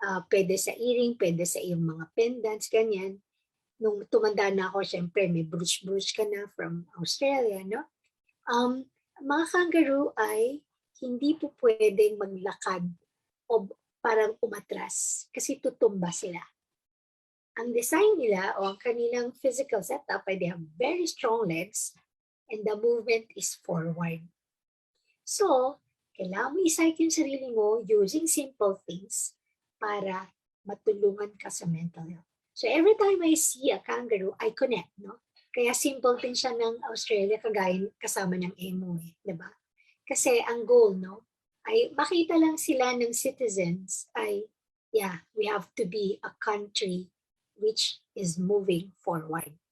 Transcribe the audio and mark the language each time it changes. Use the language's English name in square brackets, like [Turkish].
[Filipino] Pwede sa earring, pwede sa iyong mga pendants, ganyan. Nung tumanda na ako, syempre may brooch ka na from Australia, no? Mga kangaroo ay hindi po pwedeng maglakad o parang umatras kasi tutumba sila. Ang design nila o ang kanilang [English] physical setup ay they have very strong legs and the movement is forward. [Filipino] So, kailangan mo i-psych yung sarili mo [English] using simple things [Filipino] para matulungan ka sa mental health. [English] So every time I see a kangaroo, I connect, no? [Filipino] Kaya simple din siya ng Australia, kagaya kasama ng emo, di ba? Kasi ang goal, no, ay makita lang sila ng citizens ay, [English] we have to be a country which is moving forward.